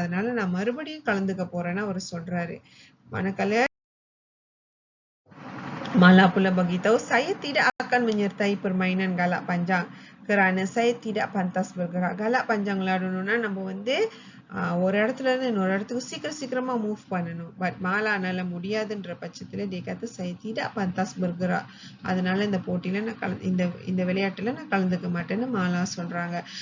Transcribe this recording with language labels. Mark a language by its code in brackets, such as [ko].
[ta] அதனால நான் மறுபடியும் கலந்துக்க போறேன்னு அவர் சொல்றாரு. [ms] Manakala Mala pula beritahu, saya tidak akan menyertai permainan galak panjang kerana saya tidak pantas bergerak. [ta] Galak panjang விளையாடணும்னா நம்ம வந்து ஒரு இடத்துல இருந்து இன்னொரு இடத்துக்கு சீக்கிரமா மூவ் பண்ணணும். பட் மாலானால முடியாதுன்ற பட்சத்துல [ms] dia kata saya tidak pantas bergerak. [ta] அதனால இந்த போட்டியில நான் இந்த விளையாட்டுல நான் கலந்துக்க மாட்டேன்னு மாலா சொல்றாங்க.